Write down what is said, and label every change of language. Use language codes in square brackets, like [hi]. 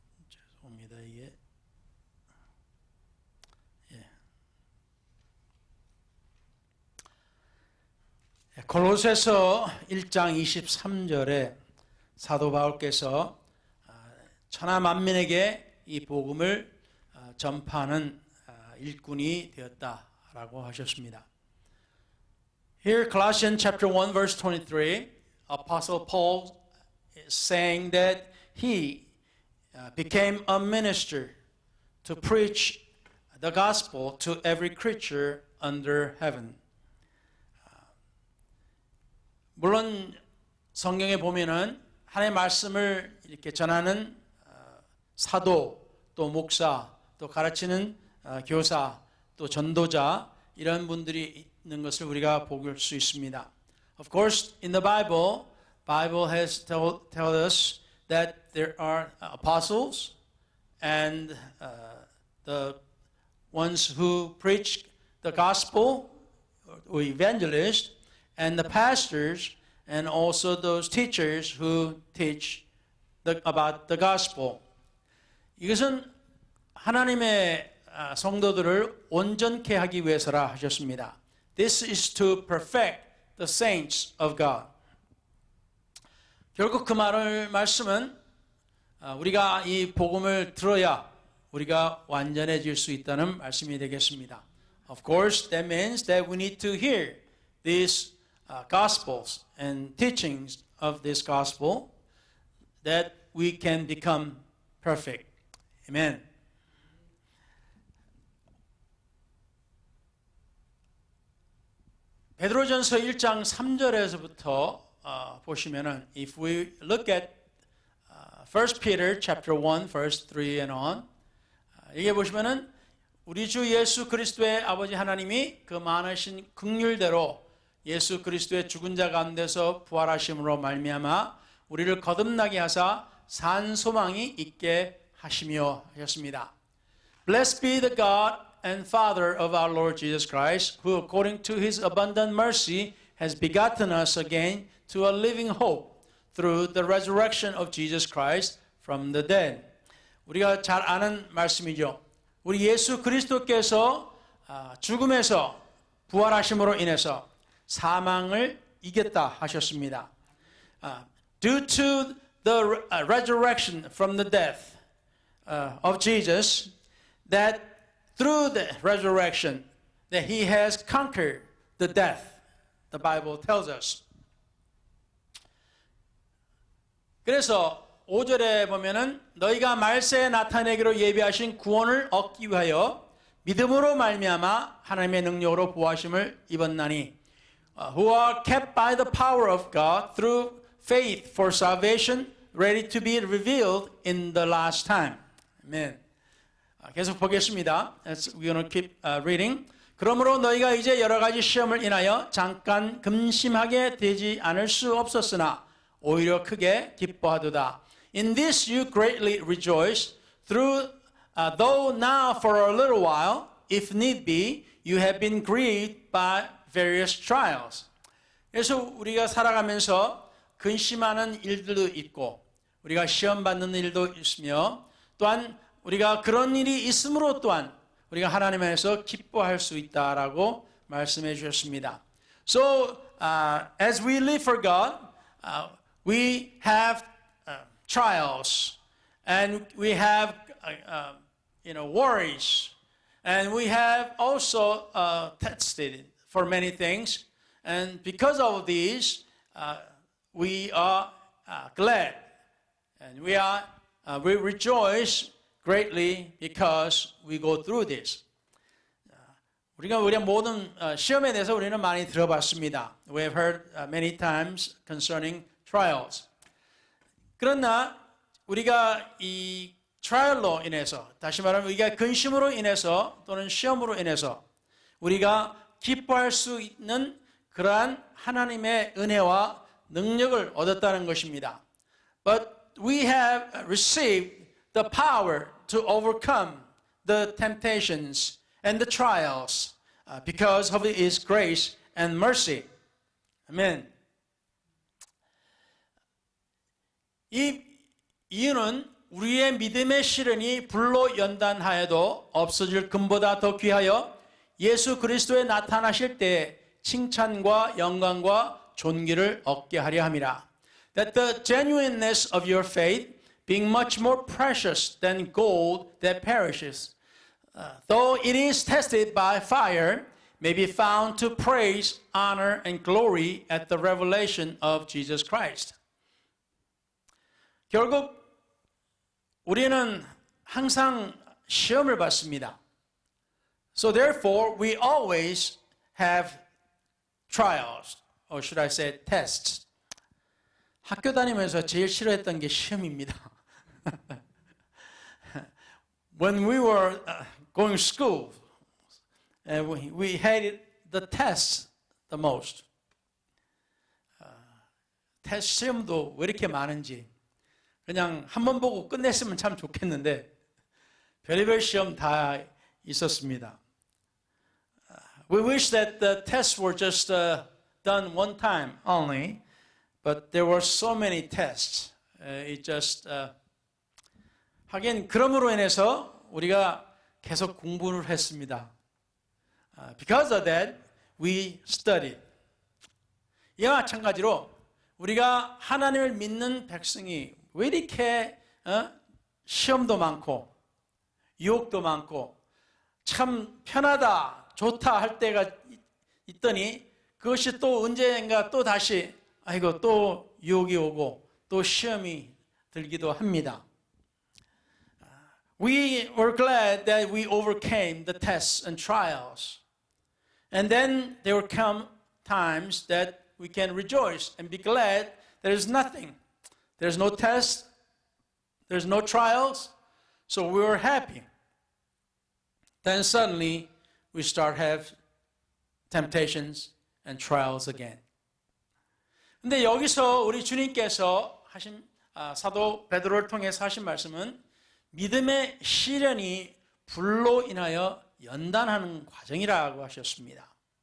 [ko] 죄송합니다. 이게 골로새서 1장 23절에 사도 바울께서 천하 만민에게 이 복음을 전파하는 일꾼이 되었다라고 하셨습니다. [en] Here Colossians chapter 1 verse 23, Apostle Paul is saying that he became a minister to preach the gospel to every creature under heaven. [ko] 물론 성경에 보면은 하나님의 말씀을 이렇게 전하는 사도, 또 목사, 또 가르치는 교사, 또 전도자 이런 분들이 있는 것을 우리가 볼 수 있습니다. [en] Of course, in the Bible has told us that there are apostles and the ones who preach the gospel, or evangelists, and the pastors, and also those teachers who teach about the gospel. [ko] 이것은 하나님의 성도들을 온전케 하기 위해서라 하셨습니다. [en] This is to perfect the saints of God. [ko] 결국 그 말씀은 우리가 이 복음을 들어야 우리가 완전해질 수 있다는 말씀이 되겠습니다. [en] Of course, that means that we need to hear these gospels and teachings of this gospel that we can become perfect. Amen. [ko] 베드로전서 1장 3절에서부터 보시면은 [en] if we look at 1 Peter chapter 1 verse 3 and on [ko] 여기 보시면은 우리 주 예수 그리스도의 아버지 하나님이 그 많으신 긍휼대로 예수 그리스도의 죽은 자 가운데서 부활하심으로 말미암아 우리를 거듭나게 하사 산 소망이 있게 하시며 하셨습니다. [en] Blessed be the God and Father of our Lord Jesus Christ, who according to his abundant mercy has begotten us again to a living hope through the resurrection of Jesus Christ from the dead. [ko] 우리가 잘 아는 말씀이죠. 우리 예수 그리스도께서 죽음에서 부활하심으로 인해서 사망을 이겼다 하셨습니다. [en] Due to the resurrection from the death of Jesus, that through the resurrection, that he has conquered the death. The Bible tells us. [ko] 그래서 5절에 보면은 너희가 말세에 나타내기로 예비하신 구원을 얻기 위하여 믿음으로 말미암아 하나님의 능력으로 부하심을 입었나니 [en] who are kept by the power of God through faith for salvation ready to be revealed in the last time. [ko] Amen. 계속 보겠습니다. [en] We're going to keep reading. [ko] 그러므로 너희가 이제 여러 가지 시험을 인하여 잠깐 금심하게 되지 않을 수 없었으나 오히려 크게 기뻐하도다. [en] In this you greatly rejoice, though now for a little while, if need be, you have been grieved by various trials. [ko] 그래서 우리가 살아가면서 근심하는 일들도 있고 우리가 시험 받는 일도 있으며 또한 우리가 그런 일이 있으므로 또한 우리가 하나님 안에서 기뻐할 수 있다라고 말씀해 주셨습니다. [en] So as we live for God, we have trials and we have worries and we have also tested for many things. And because of these, we are glad and we rejoice greatly because we go through this. [ko] 우리가 모든 시험에 대해서 우리는 많이 들어봤습니다. [en] We have heard many times concerning trials. [ko] 그러나 우리가 이 트라이얼로 인해서, 다시 말하면 우리가 근심으로 인해서 또는 시험으로 인해서 우리가 기뻐할 수 있는 그러한 하나님의 은혜와 능력을 얻었다는 것입니다. [en] But we have received the power to overcome the temptations and the trials because of His grace and mercy. Amen. [ko] 이 이유는 우리의 믿음의 시련이 불로 연단하여도 없어질 금보다 더 귀하여 예수 그리스도에 나타나실 때 칭찬과 영광과 존귀를 얻게 하려 함이라. [en] That the genuineness of your faith, being much more precious than gold that perishes, though it is tested by fire, may be found to praise, honor, and glory at the revelation of Jesus Christ. [ko] 결국 우리는 항상 시험을 받습니다. [en] So therefore, we always have trials, or should I say tests. [ko] 학교 다니면서 제일 싫어했던 게 시험입니다. [en] When we were going to school, we hated the tests the most. [ko] 테스트 시험도 왜 이렇게 많은지 그냥 한 번 보고 끝냈으면 참 좋겠는데 별의별 시험 다 있었습니다. [en] We wish that the tests were just done one time only, but there were so many tests. It just [ko] 하긴 그럼으로 인해서 우리가 계속 공부를 했습니다. [en] Because of that, we studied. [ko] 이와 마찬가지로 우리가 하나님을 믿는 백성이 왜 이렇게 시험도 많고 유혹도 많고 참 편하다, 좋다 할 때가 있더니 그것이 또 언젠가 또 다시 또 유혹이 오고 또 시험이 들기도 합니다. [en] We were glad that we overcame the tests and trials. And then there will come times that we can rejoice and be glad there's nothing. There's no test, there's no trials, so we were happy. Then suddenly we start have temptations and trials again. [ko] 근데 여기서 우리 주님께서 하신 사도 베드로를 통해서 하신 말씀은 믿음의 시련이 불로 인하여 연단하는 과정이라고 하셨습니다.